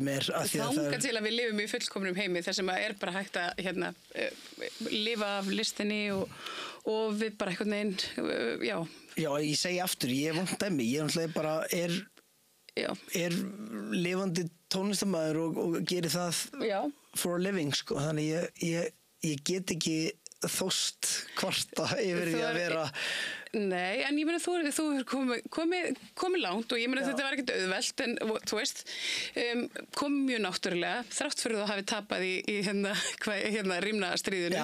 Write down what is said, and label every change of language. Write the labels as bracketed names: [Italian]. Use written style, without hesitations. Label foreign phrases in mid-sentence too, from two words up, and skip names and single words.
[Icelandic] þangað til að við lifum í fullkomnum heimi þar sem að bara hægt að lifa af listinni og við bara einhvern veginn já, ég segi aftur, ég vant dæmi ég bara lifandi tónlistarmaður og gerir það [English] for a living, [Icelandic] sko, þannig ég get ekki þóst kvarta yfir því að vera Nei, en ég meina þú hefur komið langt og ég meina þetta var ekkert auðvelt en þú veist komið mjög náttúrulega þrátt fyrir þú hafi tapað í rýmnastríðinu.